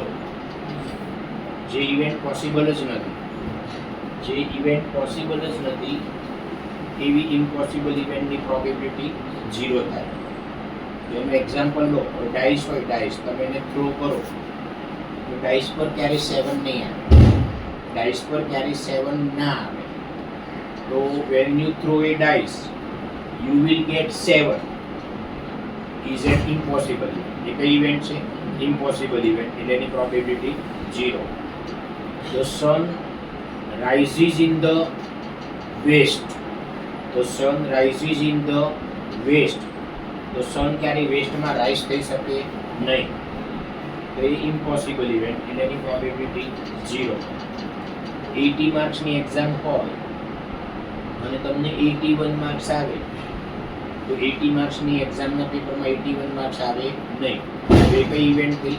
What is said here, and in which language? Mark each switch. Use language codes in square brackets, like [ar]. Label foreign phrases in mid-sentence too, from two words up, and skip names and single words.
[gu] જે [en] event possible [gu] જ નથી એવી [en] impossible event-ની probability [gu] 0 થાય. એનું એક્ઝામ્પલ લો, ડાઇસ હોય, ડાઇસ તમે એને થ્રો કરો તો ડાઇસ પર ક્યારે 7 નહીં આવે, ડાઇસ પર ક્યારે 7 ના આવે. [en] તો when you throw a dice you will get 7 is an impossible event. [gu] એ કઈ ઇવેન્ટ છે? [en] impossible event, [gu] એટલે એની પ્રોબેબિલિટી 0. [en] The sun rises in the west. The sun rises in the west. [gu] તો સન ક્યારે વેસ્ટમાં રાઇઝ થઈ શકે નહીં, તો એ [en] impossible event, [gu] એટલે એની પ્રોબેબિલિટી 0. 80 [en] marks-ની exam [gu] હોય અને તમને 81 માર્ક્સ આવે તો 80 [en] marks-ની exam-ના paper-માં [gu] 81 માર્ક્સ આવે નહીં, તો એ કઈ ઇવેન્ટ થઈ?